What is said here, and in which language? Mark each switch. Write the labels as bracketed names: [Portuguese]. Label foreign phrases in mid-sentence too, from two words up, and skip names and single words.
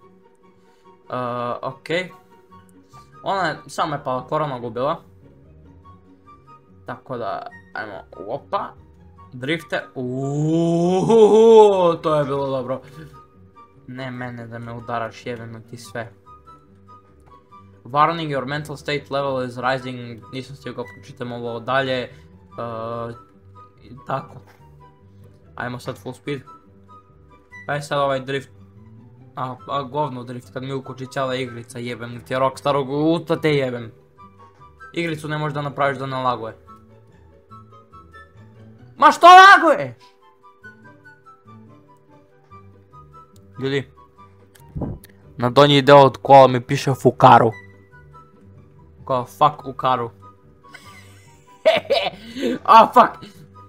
[Serbian] Okej. Ona je, samo je pa korona gubila. Tako da, ajmo, opa. Drifte, to je bilo dobro. Ne mene da me udaraš, jebem ti sve. [English] Warning, your mental state level is rising, [Serbian] nisam stigao pročitam ovo dalje. Tako. Ajmo sad [English] full speed. [Serbian] Aj sad ovaj drift. Govno drift, kad mi ukoči cijela igrica, jebem ti Rockstarog, uta te jebem. Igricu ne možeš da napraviš da ne laguje. Ma što laguješ? Ljudi, na donji deo od kola mi piše Fukaru. Kao fuck Ukaru. [English] Oh fuck.